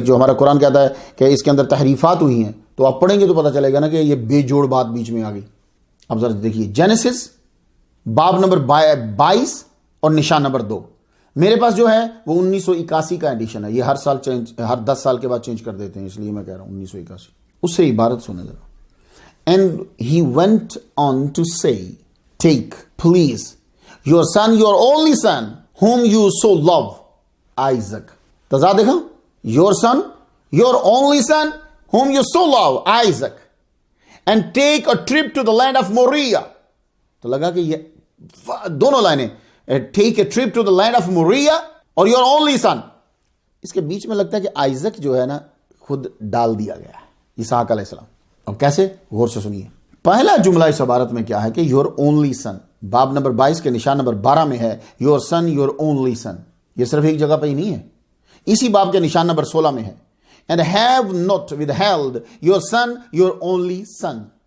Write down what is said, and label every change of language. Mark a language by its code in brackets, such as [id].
[ur] جو ہمارا قرآن کہتا ہے کہ اس کے اندر تحریفات ہوئی ہیں، تو آپ پڑھیں گے تو پتہ چلے گا نا کہ یہ بے جوڑ بات بیچ میں آ گئی. اب ذرا دیکھیے جینیسس باب نمبر 22 اور نشان نمبر 2. میرے پاس جو ہے وہ 1981 کا ایڈیشن ہے. یہ ہر سال ہر 10 سال کے بعد چینج کر دیتے ہیں، اس لیے میں کہہ رہا ہوں 1981. اس سے عبارت سنیں ذرا. [en] And he went on to say, take, please, your son, your only son, whom you so love, Isaac. [ur] تضاد دیکھا؟ [en] Your son, your only son, whom you so love, Isaac. And take a trip to the land of Moriah. [ur] تو لگا کہ یہ دونوں لائنیں [en] take a trip to the land of Moriah اور your only son. [ur] اس کے بیچ میں لگتا ہے کہ آئزک جو ہے نا خود ڈال دیا گیا ہے اسحاق علیہ السلام. اب کیسے؟ غور سے سنیے. پہلا جملہ اس عبارت میں کیا ہے کہ [en] Your only son. [ur] باب نمبر 22 کے نشان نمبر 12 میں ہے [en] Your son your only son. [ur] یہ صرف ایک جگہ پہ ہی نہیں ہے، اسی باب کے نشان نمبر 16 میں ہے [en] And have not withheld your son your only son.